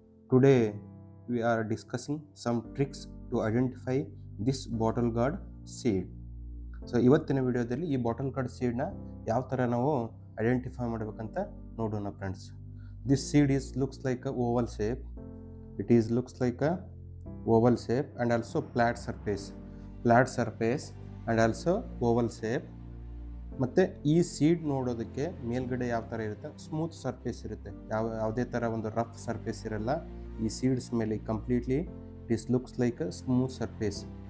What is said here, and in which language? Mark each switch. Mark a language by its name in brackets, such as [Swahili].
[English] Today we are discussing some tricks to identify this bottle gourd seed. [Kannada] So ಇವತ್ತಿನ ವಿಡಿಯೋದಲ್ಲಿ ಈ bottle guard ಸೀಡ್ನ ಯಾವ ಥರ ನಾವು ಐಡೆಂಟಿಫೈ ಮಾಡಬೇಕಂತ ನೋಡೋಣ friends. [English] This seed looks like a oval shape. Looks like a oval shape and also flat surface and also oval shape. [Kannada] ಮತ್ತು ಈ ಸೀಡ್ ನೋಡೋದಕ್ಕೆ ಮೇಲ್ಗಡೆ ಯಾವ ಥರ ಇರುತ್ತೆ, ಸ್ಮೂತ್ ಸರ್ಫೇಸ್ ಇರುತ್ತೆ, ಯಾವುದೇ ಥರ ಒಂದು ರಫ್ ಸರ್ಫೇಸ್ ಇರಲ್ಲ. ಈ [English] seeds [Kannada] ಮೇಲೆ [English] Completely looks like a smooth surface.